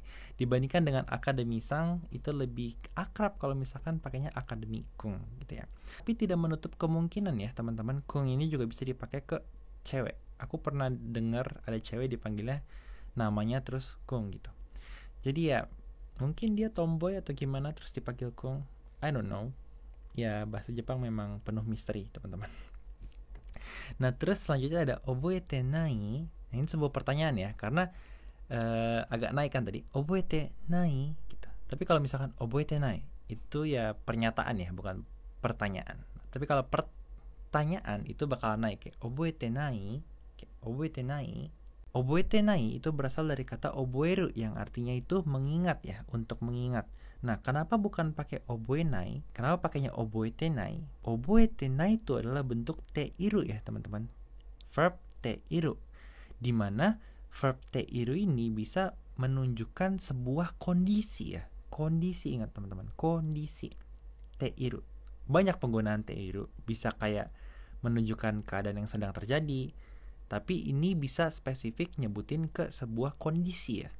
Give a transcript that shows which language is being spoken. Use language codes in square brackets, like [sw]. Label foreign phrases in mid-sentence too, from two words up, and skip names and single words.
[id] Dibandingkan dengan akademi sang itu lebih akrab kalau misalkan pakainya akademikung gitu ya. Tapi tidak menutup kemungkinan ya teman-teman, kung ini juga bisa dipakai ke cewek. Aku pernah dengar ada cewek dipanggilnya namanya terus kung gitu. Jadi ya mungkin dia tomboy atau gimana terus dipanggil kung. [en] I don't know. [id] Ya bahasa Jepang memang penuh misteri teman-teman. Nah terus selanjutnya ada [ja] 覚えてない. [id] Nah, ini sebuah pertanyaan ya, karena agak naik kan tadi [ja] 覚えてない [id] gitu. Tapi kalau misalkan [ja] 覚えてない [id] itu ya pernyataan ya, bukan pertanyaan. Tapi kalau pertanyaan itu bakal naik kayak [ja] 覚えてない、覚えてない. 覚えてない [id] itu berasal dari kata oboeru yang artinya itu mengingat ya, untuk mengingat. Nah, kenapa bukan pakai oboenai? Kenapa pakainya [ja] 覚えてない？覚えてない [id] itu adalah bentuk teiru ya, teman-teman. Verb teiru. Di mana verb teiru ini bisa menunjukkan sebuah kondisi ya. Kondisi, ingat teman-teman, kondisi. Teiru. Banyak penggunaan teiru, bisa kayak menunjukkan keadaan yang sedang terjadi, tapi ini bisa spesifik nyebutin ke sebuah kondisi ya.